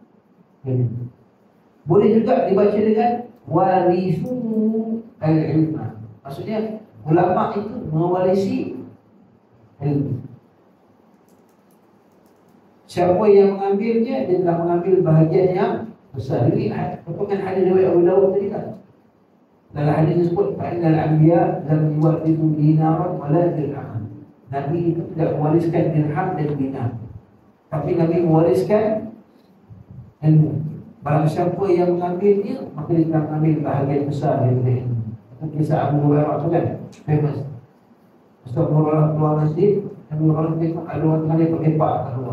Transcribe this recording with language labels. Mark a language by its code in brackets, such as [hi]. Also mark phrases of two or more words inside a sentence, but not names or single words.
[ms] Boleh juga dibaca dengan [ar] ورثوا العلم. [ms] Maksudnya ulama itu mewarisi ilmu. Siapa yang mengambilnya, dia telah mengambil bahagian yang besar. Ini potongan hadis riwayat Abu Dawud tadi kan. Dalam hadis disebut [ar] فإن الأنبياء لم يورثوا دينارا ولا درهما. [ms] Nabi itu tidak mewariskan dirham dan dinar, tapi Nabi mewariskan ilmu. Barang siapa yang mengambilnya, maka dia telah mengambil bahagian besar daripada ilmu. Itu kisah Abu Hurairah tu kan, famous. Ustaz Nurul keluar masjid, Nabi orang tengok ada orang tengah lepak kat luar.